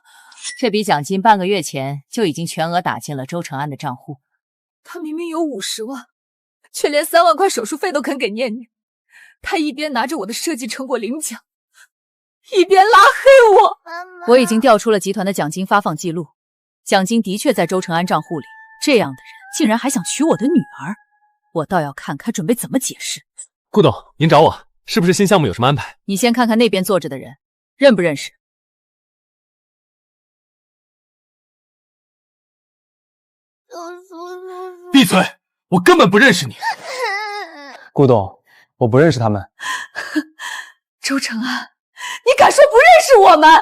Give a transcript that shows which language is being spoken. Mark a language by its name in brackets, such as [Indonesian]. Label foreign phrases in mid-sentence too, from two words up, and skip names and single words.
[Chinese] 這筆獎金半個月前就已經全額打進了周成安的賬戶。他明明有50萬，卻連3萬塊手術費都肯給念念。他一邊拿着我的設計成果領獎，一邊拉黑我。我已經調出了集團的獎金發放記錄，獎金的確在周成安賬戶裡。這樣的人竟然還想娶我的女兒。我倒要看看準備怎麼解釋。顧董，您找我，是不是新項目有什麼安排？你先看看那邊坐着的人，認不認識？閉嘴！我根本不認識你。顧董，我不認識他們。周成安，你敢說不認識我們？